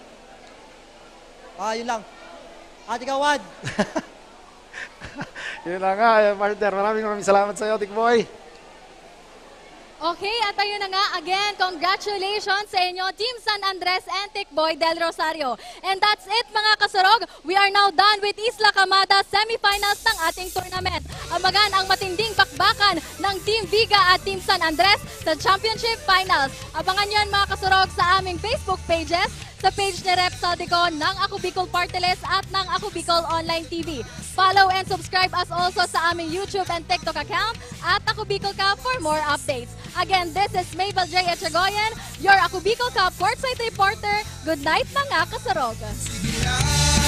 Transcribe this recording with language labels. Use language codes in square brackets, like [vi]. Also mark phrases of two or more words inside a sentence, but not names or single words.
[tl] Yun lang. Ate Kawad. Yun na nga, partner. Maraming salamat sa iyo, Tikboy. Okay, at ayun na nga, [en] again, congratulations [tl] sa inyo, Team San Andres and Tikboy Del Rosario. [en] And that's it, [tl] mga kasurog. [en] We are now done with Isla Camada semifinals [tl] ng ating tournament. Amagan ang matinding bakbakan bakbakan ng Team Viga at Team San Andres sa Championship Finals. Abangan nyo yan mga kasurog sa aming Facebook pages, sa page ni Rep Sadico ng Ako Bicol Party List at ng Ako Bicol Online TV. [en] Follow and subscribe us also [tl] sa aming [en] YouTube and TikTok account at Ako Bicol Cup for more updates. Again, this is Mabel J. Echegoyen, your Ako Bicol Cup courtside reporter. Good night [tl] mga kasurog.